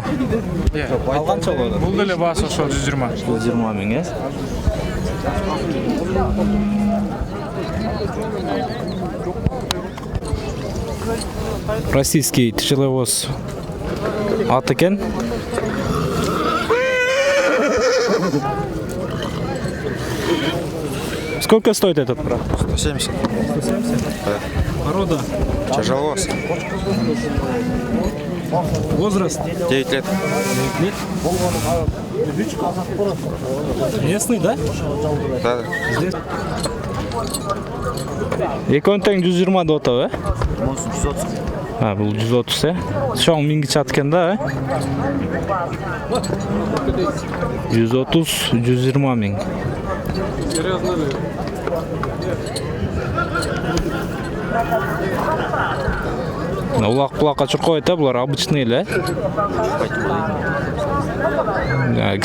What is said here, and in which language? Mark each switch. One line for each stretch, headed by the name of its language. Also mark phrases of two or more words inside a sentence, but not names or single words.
Kyrgyz: Ал канча болот? Бул деле баасы ошо 120. 120 миң,
Russian: Российский тяжеловоз
Kyrgyz: ат экен.
Russian: Сколько стоит этот брат? 170. 170? Порода? Тяжеловоз. Возраст? 9 лет. Местный, да? Да. Здесь.
Kyrgyz: Экөөнү тең 120 деп атабы, э? Монсун 130. Бул 130, э? Шоң миңги чат экен да, э? 130, 120 миң. Улак-булакка чуркабайт, булар обычный эле, э?